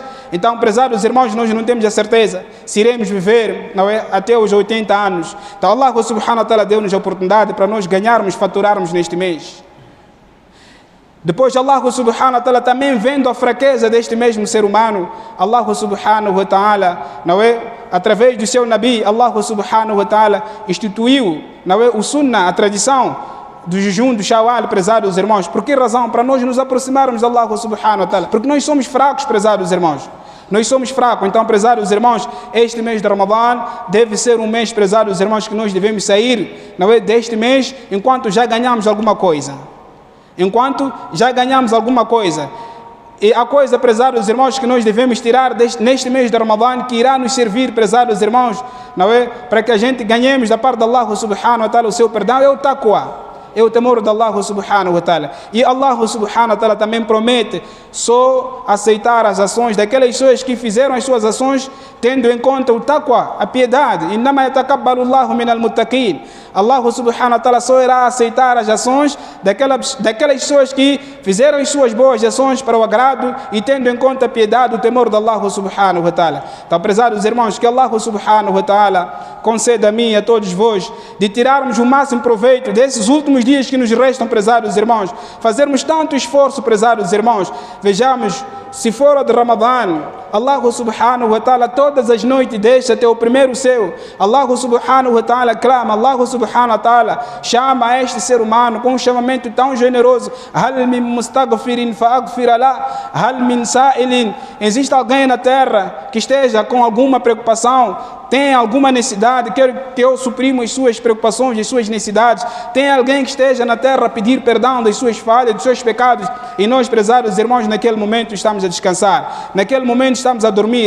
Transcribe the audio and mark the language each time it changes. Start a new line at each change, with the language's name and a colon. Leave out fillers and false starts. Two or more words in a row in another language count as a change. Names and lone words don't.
Portuguese: Então, prezados irmãos, nós não temos a certeza se iremos viver, não é, até os 80 anos. Então,
Arabic: الله سبحانه وتعالى
Portuguese: deu-nos a oportunidade para nós ganharmos, faturarmos neste mês. Depois,
Arabic: الله سبحانه وتعالى,
Portuguese: também vendo a fraqueza deste mesmo ser humano,
Arabic: الله سبحانه وتعالى,
Portuguese: não é, através do seu Nabi,
Arabic: الله سبحانه وتعالى
Portuguese: instituiu, não é, o sunnah, a tradição do jejum do Shawwal, prezados irmãos. Por que razão? Para nós nos aproximarmos de
Arabic: الله سبحانه وتعالى.
Portuguese: Porque nós somos fracos, prezados irmãos. Nós somos fracos. Então, prezados irmãos, este mês de Ramadã deve ser um mês, prezados irmãos, que nós devemos sair, não é, deste mês enquanto já ganhamos alguma coisa. Enquanto já ganhamos alguma coisa. E a coisa, prezados irmãos, que nós devemos tirar neste mês de Ramadã, que irá nos servir, prezados irmãos, não é, para que a gente ganhemos da parte de
Arabic: الله سبحانه وتعالى
Portuguese: o seu perdão, é o taqwa, é o temor de
Arabic: الله سبحانه وتعالى.
Portuguese: E
Arabic: الله سبحانه وتعالى
Portuguese: também promete só aceitar as ações daquelas pessoas que fizeram as suas ações tendo em conta o taqwa, a piedade.
Arabic: إنما يتقبل الله من المتقين. الله سبحانه وتعالى
Portuguese: só irá aceitar as ações daquelas pessoas que fizeram as suas boas ações para o agrado e tendo em conta a piedade, o temor de
Arabic: الله سبحانه وتعالى.
Portuguese: Então, prezados irmãos, que
Arabic: الله سبحانه وتعالى
Portuguese: conceda a mim e a todos vós de tirarmos o máximo proveito desses últimos dias que nos restam, prezados irmãos, fazermos tanto esforço, prezados irmãos. Vejamos, se for de Ramadã,
Arabic: الله سبحانه وتعالى
Portuguese: todas as noites deixa até o primeiro céu.
Arabic: الله سبحانه وتعالى
Portuguese: clama,
Arabic: الله سبحانه وتعالى
Portuguese: chama a este ser humano com um chamamento tão generoso.
Arabic: هل من مستغفر فأغفر له، هل من سائل.
Portuguese: Existe alguém na terra que esteja com alguma preocupação, tem alguma necessidade, quer que eu suprima as suas preocupações, as suas necessidades? Tem alguém que esteja na terra a pedir perdão das suas falhas, dos seus pecados? E nós, prezados irmãos, naquele momento estamos a descansar, naquele momento estamos a dormir.